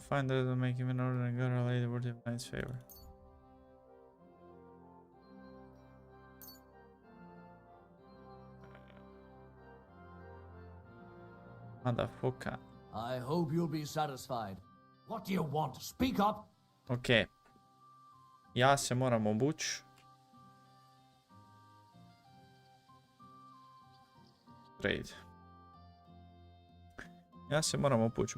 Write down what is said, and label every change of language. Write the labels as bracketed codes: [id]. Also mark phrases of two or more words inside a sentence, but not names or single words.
[en] Find that will make even ordinary girl or lady worthy of knight's favor. Motherfucker. I hope you'll be satisfied. What do you want? Speak up. [sr] Ok. Ja se moram obući. Trade. Ja se moram opući.